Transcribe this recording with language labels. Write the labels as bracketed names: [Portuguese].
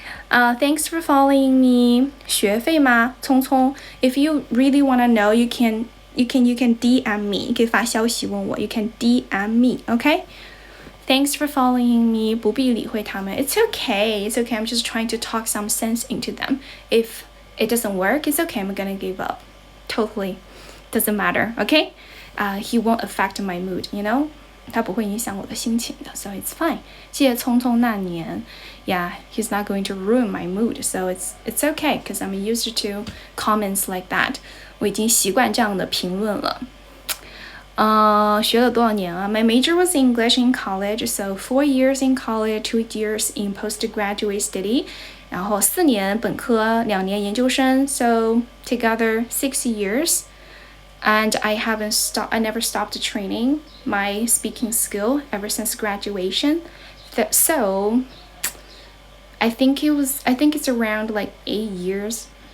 [English] Thanks for following me [Chinese] 学费吗聪聪 [English] If you really want to know you can DM me [Chinese] 你可以发消息问我 [English] You can DM me okay Thanks for following me [Chinese] 不必理会他们 [English] It's okay I'm just trying to talk some sense into them If it doesn't work, it's okay, I'm gonna give up. Totally. Doesn't matter, okay? He won't affect my mood, [Chinese] 他不会影响我的心情的 [English] So it's fine. [Chinese] 谢谢匆匆那年 [English] Yeah, he's not going to ruin my mood. So it's okay, because I'm used to comments like that. [Chinese] 我已经习惯这样的评论了。学了多少年啊 [English] My major was English in college, so 4 years in college, 2 years in postgraduate study. [Chinese] 然后4年本科2年研究生 [English] so together 6 years and I never stopped training my speaking skill ever since graduation so I think it's around 8 years